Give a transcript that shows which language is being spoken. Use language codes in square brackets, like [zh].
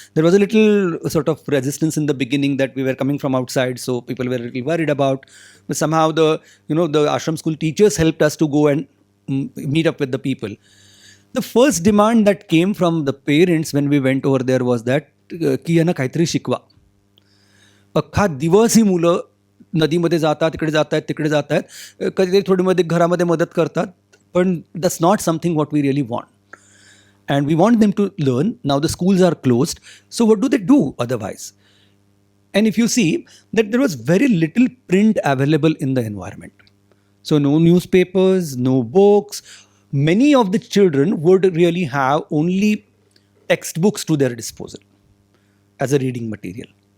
[en] There was a little sort of resistance in the beginning that we were coming from outside, so people were a little worried about. But somehow the ashram school teachers helped us to go and meet up with the people. The first demand that came from the parents when we went over there was that [mr] की आहे ना काहीतरी शिकवा. अख्खा दिवस ही मुलं नदीमध्ये जातात, इकडे जात आहेत, तिकडे जात आहेत, कधीतरी थोडी मध्ये घरामध्ये मदत करतात, पण [en] That's not something what we really want. And we want them to learn. Now the schools are closed. So what do they do otherwise? And if you see that there was very little print available in the environment. So no newspapers, no books. Many of the children would really have only textbooks to their disposal as a reading material.